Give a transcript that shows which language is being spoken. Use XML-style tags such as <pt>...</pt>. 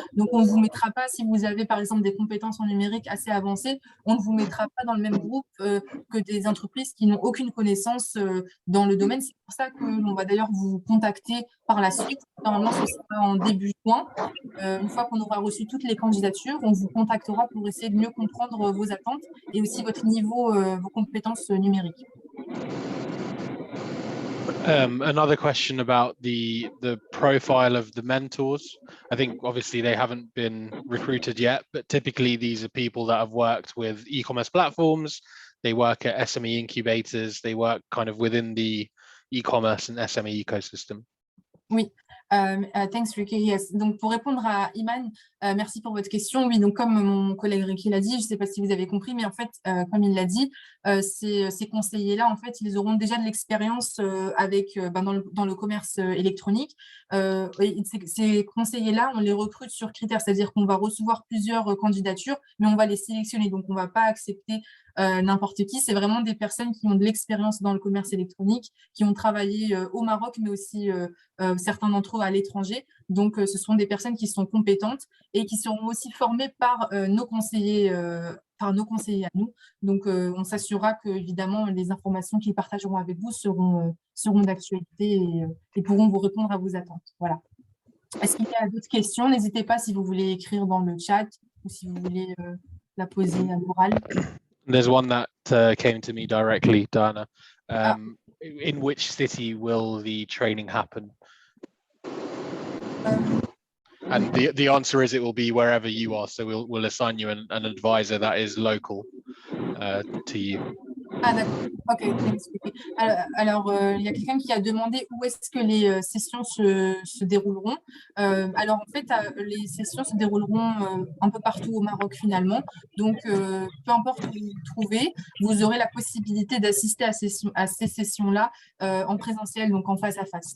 <fr>Donc, on ne vous mettra pas, si vous avez, par exemple, des compétences en numérique assez avancées, on ne vous mettra pas dans le même groupe que des entreprises qui n'ont aucune connaissance dans le domaine. C'est pour ça qu'on va d'ailleurs vous contacter par la suite. Normalement, ce sera en début juin. Une fois qu'on aura reçu toutes les candidatures, on vous contactera pour essayer de mieux comprendre vos attentes et aussi votre niveau, vos compétences numériques.</fr> <en>Another question about the profile of the mentors. I think obviously they haven't been recruited yet, but typically these are people that have worked with e-commerce platforms. They work at SME incubators. They work kind of within the e-commerce and SME ecosystem.</en> <fr>Oui.</fr> <en>Thanks, Ricky. Yes.</en> <fr>Donc, pour répondre à Iman, merci pour votre question. Oui, donc comme mon collègue Ricky l'a dit, je ne sais pas si vous avez compris, mais en fait, comme il l'a dit, ces conseillers-là, en fait, ils auront déjà de l'expérience dans le commerce électronique. Ces conseillers-là, on les recrute sur critères, c'est-à-dire qu'on va recevoir plusieurs candidatures, mais on va les sélectionner. Donc, on ne va pas accepter n'importe qui. C'est vraiment des personnes qui ont de l'expérience dans le commerce électronique, qui ont travaillé au Maroc, mais aussi certains d'entre eux à l'étranger. Donc, ce sont des personnes qui sont compétentes et qui seront aussi formées par nos conseillers à nous. Donc, on s'assurera que, évidemment, les informations qu'ils partageront avec vous seront d'actualité et pourront vous répondre à vos attentes. Voilà. Est-ce qu'il y a d'autres questions? N'hésitez pas si vous voulez écrire dans le chat ou si vous voulez la poser à l'oral.</fr> <en>There's one that came to me directly, Diana. In which city will the training happen? And the answer is it will be wherever you are. So we'll assign you an advisor that is local to you.</en> <fr>Ah d'accord, ok. Alors, il y a quelqu'un qui a demandé où est-ce que les sessions se dérouleront. Alors en fait, les sessions se dérouleront un peu partout au Maroc finalement. Donc, peu importe où vous vous trouvez, vous aurez la possibilité d'assister à ces sessions-là en présentiel, donc en face à face.</fr>